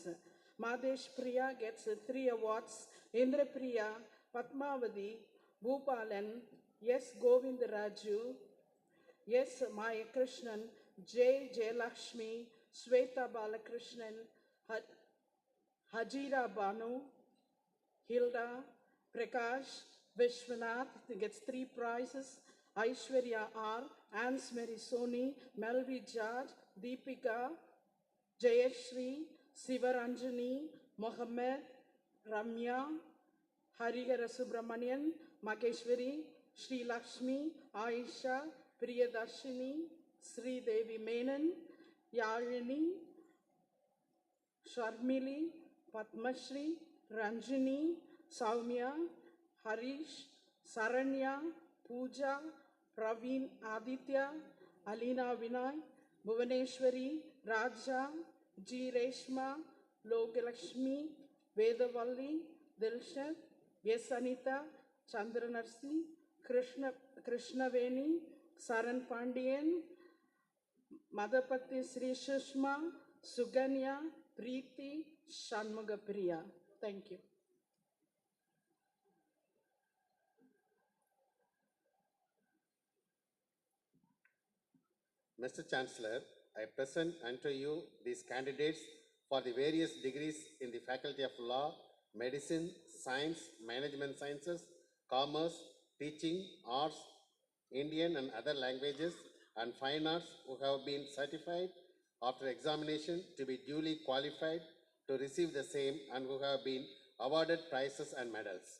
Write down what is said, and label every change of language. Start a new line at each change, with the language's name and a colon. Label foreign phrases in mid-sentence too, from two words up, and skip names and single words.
English: Madesh Priya gets 3 awards, Indra Priya, Padmavati, Bhupalan, S. Govindaraju, S. Maya Krishnan, J. Jayalakshmi, Sweta Balakrishnan, Hajira Banu, Hilda, Prakash, Vishwanath gets 3 prizes, Aishwarya R, Ansmeri Soni, Melvi George, Deepika, Jayashri, Sivaranjani, Mohammed, Ramya, Harihara Subramanian, Mageshwari, Sri Lakshmi, Aisha, Priyadarshini, Sri Devi Menon, Yalini, Sharmili, Padmashri, Ranjini, Saumya, Harish, Saranya, Pooja, Praveen Aditya, Alina Vinay, Bhuvaneshwari, Raja, G. Reshma, Logalakshmi, Vedavalli, Dilshat, S. Anita, Chandranarsi, Krishnaveni, Saran Pandian, Madhapati Sri Sushma, Suganya, Preeti, Shanmugapriya. Thank you. Mr. Chancellor, I present unto you these candidates for the various degrees in the Faculty of Law, Medicine, Science, Management Sciences, Commerce, Teaching, Arts, Indian and other languages, and Fine Arts who have been certified after examination to be duly qualified to receive the same and who have been awarded prizes and medals.